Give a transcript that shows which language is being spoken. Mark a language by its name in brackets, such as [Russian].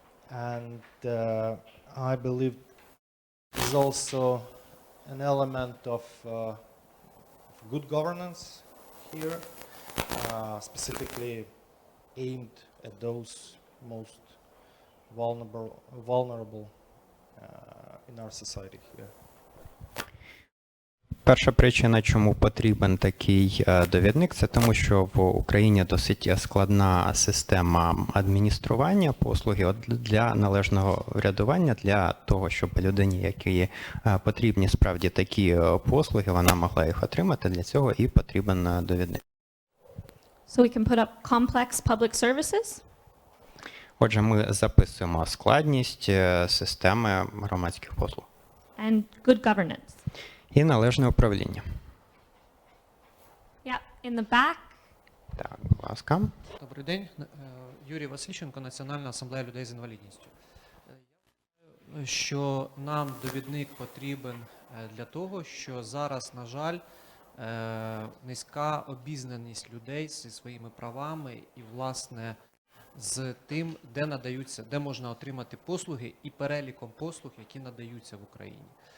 [English] And I believe there's also an element of good governance here, specifically aimed at those most vulnerable in our society here. [Ukrainian] Перша причина, чому потрібен такий довідник, це тому, що в Україні досить складна система адміністрування послуги. От для належного врядування, для того, щоб людині, якій потрібні справді такі послуги, вона могла їх отримати, для цього і потрібен довідник. [English] So we can put up complex public services. [Ukrainian] Отже, ми записуємо складність системи громадських послуг. [English] And good governance. [Ukrainian] І належне управління. [English] Yeah, in the back. [Ukrainian] Так, будь ласка. Добрий день. Юрій Васильченко, Національна асамблея людей з інвалідністю. Що нам довідник потрібен для того, що зараз, на жаль, низька обізнаність людей зі своїми правами і, власне, з тим, де надаються, де можна отримати послуги і переліком послуг, які надаються в Україні.